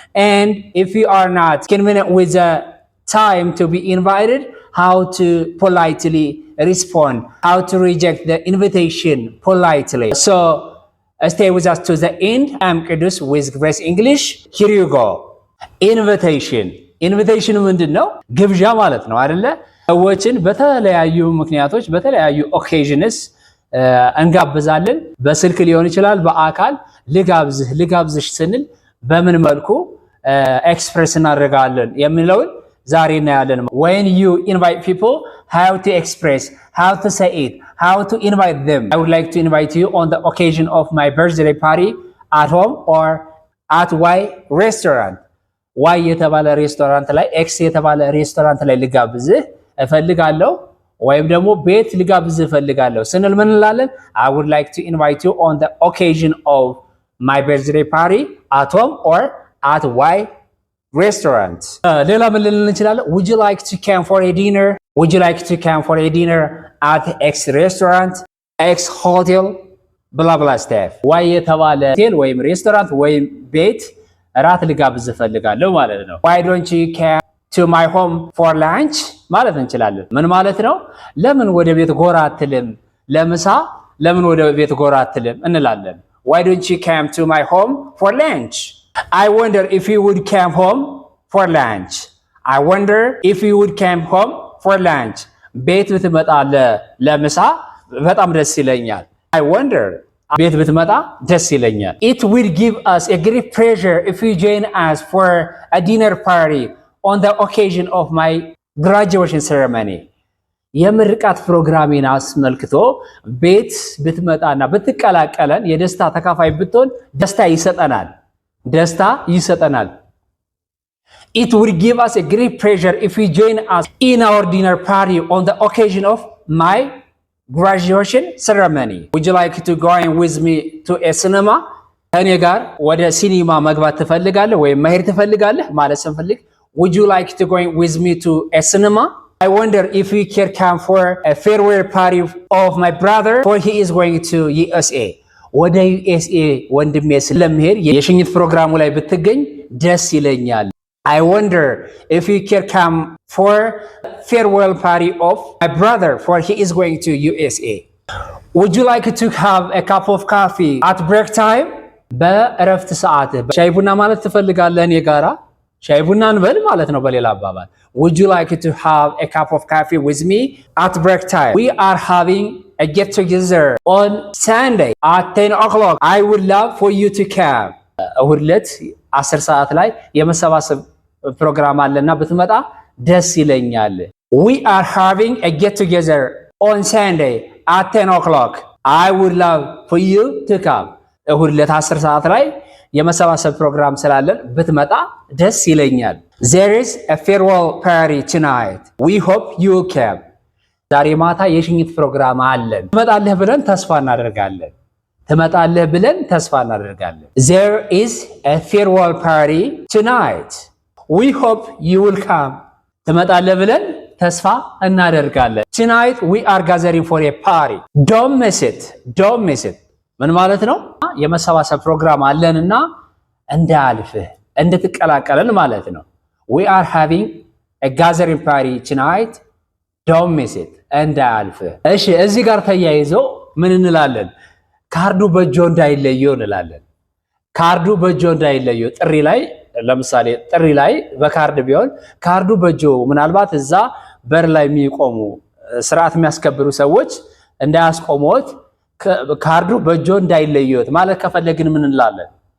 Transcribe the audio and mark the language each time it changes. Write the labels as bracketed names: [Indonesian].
[English] And if you are not convenient with the time to be invited, how to politely respond, how to reject the invitation politely. So stay with us to the end. I'm Kudus with Grace English. Here you go. Invitation. [Amharic] Invitation ምንድን ነው? ግብዣ ማለት ነው አይደለ? ሰዎችን በተለያዩ ምክንያቶች በተለያዩ ኦኬዥንስ እንጋብዛለን። በስልክ ሊሆን ይችላል፣ በአካል ልጋብዝሽ ስንል በምን መልኩ ኤክስፕሬስ እናደርጋለን የሚለውን ዛሬ እናያለን። [English] When you invite people, how to express, how to say it, how to invite them. I would like to invite you on the occasion of my birthday party at home or at Y restaurant. [Amharic] Y የተባለ ሬስቶራንት ላይ X የተባለ ሬስቶራንት ላይ ልጋብዝህ እፈልጋለሁ ወይም ደግሞ ቤት ልጋብዝህ እፈልጋለሁ ስንል ምን እንላለን? [English] I would like to invite you on the occasion of my birthday party at home or at Y restaurant. [Amharic] ሌላ ምን ልንል እንችላለን? [English] Would you like to come for a dinner? Would you like to come for a dinner at X restaurant, X hotel, blah blah stuff. [Amharic] Y የተባለ ሆቴል ወይም ሬስቶራንት ወይም ቤት ራት ልጋብዝህ እፈልጋለሁ ማለት ነው። [English] Why don't you come to my home for lunch [Amharic] ማለት እንችላለን። ምን ማለት ነው? ለምን ወደ ቤት ጎራ አትልም? ለምሳ ለምን ወደ ቤት ጎራ አትልም እንላለን። [English] Why don't you come to my home for lunch? I wonder if you would come home for lunch. I wonder if you would come home for lunch. [Amharic] ቤት ብትመጣ ለምሳ በጣም ደስ ይለኛል። [English] I wonder [Amharic] ቤት ብትመጣ ደስ ይለኛል። [English] It will give us a great pleasure if you join us for a dinner party on the occasion of my graduation ceremony. [Amharic] የምርቃት ፕሮግራሜን አስመልክቶ ቤት ብትመጣና ብትቀላቀለን የደስታ ተካፋይ ብትሆን ደስታ ይሰጠናል። [English] It would give us a great pleasure if you join us in our dinner party on the occasion of my graduation ceremony. Would you like to go with me to a cinema? [Amharic] ከኔ ጋር ወደ ሲኒማ መግባት ትፈልጋለህ ወይም መሄድ ትፈልጋለህ ማለት ስንፈልግ [English] would you like to go with me to a cinema? I wonder if you can come for a farewell party of my brother for he is going to USA. [Amharic] ወደ USA ወንድሜ ስለምሄድ የሽኝት ፕሮግራሙ ላይ ብትገኝ ደስ ይለኛል። [English] I wonder if you can come for farewell party of my brother for he is going to USA. Would you like to have a cup of coffee at break time? [Amharic] በእረፍት ሰዓት ሻይ ቡና ማለት ትፈልጋለህ? እኔ ጋራ ሻይ ቡና እንበል ማለት ነው በሌላ አባባል። [English] Would you like to have a cup of coffee with me at break time? We are having a get together on Sunday at 10 o'clock. I would love for you to come. [Amharic] እሁድ ዕለት 10 ሰዓት ላይ የመሰባሰብ ፕሮግራም አለና ብትመጣ ደስ ይለኛል። [English] We are having a get together on Sunday at 10 o'clock. I would love for you to come. [Amharic] እሁድ ዕለት 10 ሰዓት ላይ የመሰባሰብ ፕሮግራም ስላለን ብትመጣ ደስ ይለኛል። [English] There is a farewell party tonight. We hope you will come. [Amharic] ዛሬ ማታ የሽኝት ፕሮግራም አለን። ትመጣለህ ብለን ተስፋ እናደርጋለን። [English] There is a farewell party tonight. We hope you will come. [Amharic] ትመጣለህ ብለን ተስፋ እናደርጋለን። [English] Tonight we are gathering for a party. Don't miss it. [Amharic] ምን ማለት ነው? የመሰባሰብ ፕሮግራም አለንና እንዳልፍህ እንድትቀላቀለን ማለት ነው። [English] We are having a gathering party tonight. Don't miss it. [Amharic] እንዳልፍህ። እሺ እዚህ ጋር ተያይዞ ምን እንላለን? ካርዱ በእጆ እንዳይለየው እንላለን። ካርዱ በእጆ እንዳይለየው ጥሪ ላይ ለምሳሌ ጥሪ ላይ በካርድ ቢሆን ካርዱ በእጆ ምናልባት እዛ በር ላይ የሚቆሙ ስርዓት የሚያስከብሩ ሰዎች እንዳያስቆሙት ካርዱ በእጆ እንዳይለየው ማለት ከፈለግን ምን እንላለን?